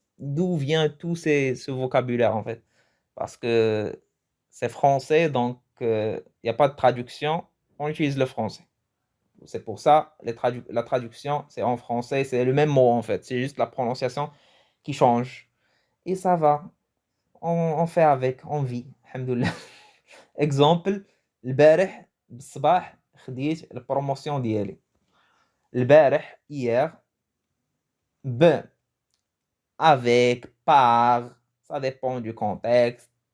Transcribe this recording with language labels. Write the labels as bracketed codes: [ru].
[fr] D'où vient ce vocabulaire, en fait? Parce que c'est français, donc il n'y a pas de traduction, on utilise le français. C'est pour ça, la traduction, c'est en français, c'est le même mot, en fait. C'est juste la prononciation qui change. Et ça va. On fait avec, on vit. Alhamdoulilah. Exemple, [ar] البارح بالصباح خديت البروموسيون ديالي. البارح [fr] hier avec par ça dépend du contexte.